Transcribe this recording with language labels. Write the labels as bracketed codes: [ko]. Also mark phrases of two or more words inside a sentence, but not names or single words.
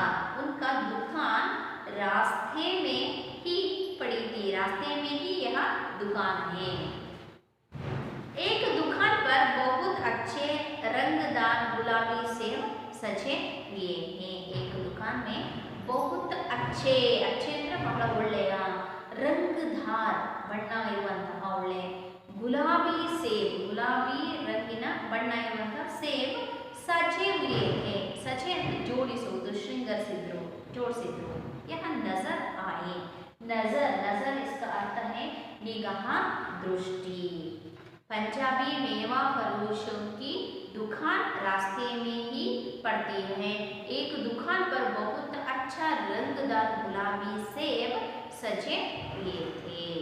[hi] उनका दुकान रास्ते में ही पड़ी थी, रास्ते में ही यह दुकान है. एक दुकान पर बहुत अच्छे रंगदार गुलाबी सेब सजे हुए हैं. एक दुकान में बहुत अच्छे, अच्छे [kn] ಅಂದ್ರೆ ಬಹಳ ಒಳ್ಳೆಯ, ರಂಗದಾರ್ ಬಣ್ಣ ಇರುವಂತಹ ಒಳ್ಳೆ, ಗುಲಾಬಿ ಸೇಬ್, ಗುಲಾಬಿ ರಂಗಿನ ಬಣ್ಣ ಇರುವಂತಹ [hi] सेब सजे हुए हैं. [kn] ಸಜೆ ಅಂದ್ರೆ ಜೋಡಿಸುವುದು, ಶೃಂಗರಿಸಿದ್ರು, ಜೋಡಿಸಿದ್ರು. [hi] यह नजर आए. नजर, नजर इसका अर्थ है निगाह, दृष्टि. पंजाबी मेवा फरोशों की दुकान रास्ते में ही पड़ती है. एक दुकान पर बहुत अच्छा रंगदार गुलाबी सेब सजे हुए थे.